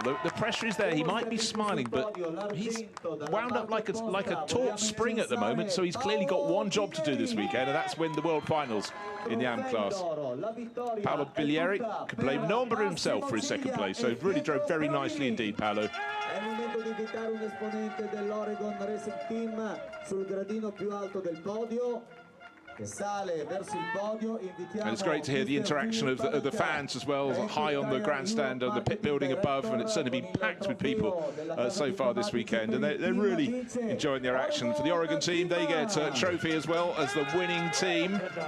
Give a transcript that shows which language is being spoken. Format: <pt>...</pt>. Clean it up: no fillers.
<en>The pressure is there. He might be smiling, but he's wound up like a taut spring at the moment, so he's clearly got one job to do this weekend, and that's win the World Finals in the AM class. Paolo Biglieri could blame no one but himself for his second place, so he really drove very nicely indeed, Paolo.</en> <it>È il momento di invitare un esponente dell'Oregon Racing Team sul gradino più alto del podio.</it> <en>And it's great to hear the interaction of the fans as well, high on the grandstand and the pit building above, and it's certainly been packed with people so far this weekend, and they're really enjoying their action. For the Oregon team, they get a trophy as well as the winning team.</en>